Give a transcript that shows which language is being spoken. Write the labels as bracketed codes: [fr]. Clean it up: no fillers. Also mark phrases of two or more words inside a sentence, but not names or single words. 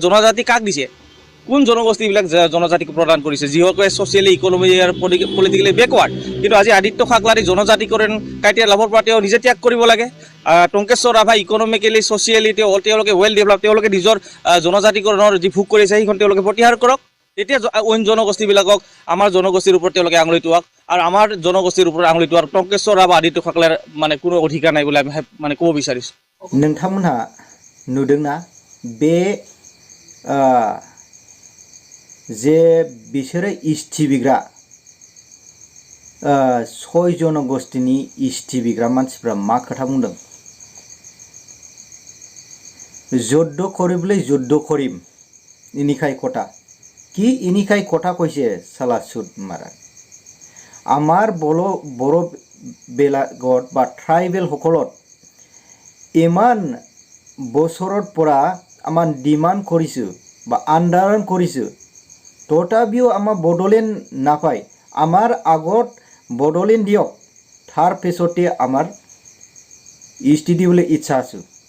[as] জনজাতি কাক দিছে কোন জনগোষ্ঠীবিলাক জনজাতিক প্ৰদান কৰিছে যিসকলে [en] socially economy [as] আৰু [en] politically backward [as] কিন্তু আজি আদিত্য ঠাকৰে জনজাতিকৰণ ক্ৰাইটেৰিয়া লাভৰ পৰা তেওঁ নিজে ত্যাগ কৰিব লাগে টংকেশ্বৰ ৰাভা [en] economically socially [as] তেওঁলোকে [en] well develop [as] তেওঁলোকে নিজৰ জনজাতিকৰণৰ যি ভোগ কৰিছে সেইখন তেওঁলোকে প্ৰতিহাৰ কৰক তেতিয়া অইন জনগোষ্ঠীবিলাকক আমাৰ জনগোষ্ঠীৰ ওপৰত তেওঁলোকে আঙুলি টুৱাক আৰু আমাৰ জনগোষ্ঠীৰ ওপৰত আঙুলি টুৱাৰ টংকেশ্বৰ বা আদিত্যসকলে মানে কোনো অধিকাৰ নাই বুলি আমি মানে ক'ব বিচাৰিছোঁ। [brx] नोंथांमोनहा नुदोंना बे जे बिसोरो इष्टि बिग्रा 6 जनगोष्ठीनि इष्टि बिग्रा मानसिफ्रा मा खोथा बुंदों [as] যুদ্ধ কৰিবলৈ যুদ্ধ কৰিম ইনিখাই কথা কি ইনিখাই কথা কৈছে সালা সুদ মাৰা আমাৰ বড়ো বেলাগত বা ট্ৰাইবেল সকলত ইমান বছৰত পৰা আমাৰ ডিমান্ড কৰিছোঁ বা আন্দোলন কৰিছোঁ তথাপিও আমাৰ বড়োলেণ্ড নাপায় আমাৰ আগত বড়োলেণ্ড দিয়ক তাৰ পিছতে আমাৰ ইষ্টি দিবলৈ ইচ্ছা আছোঁ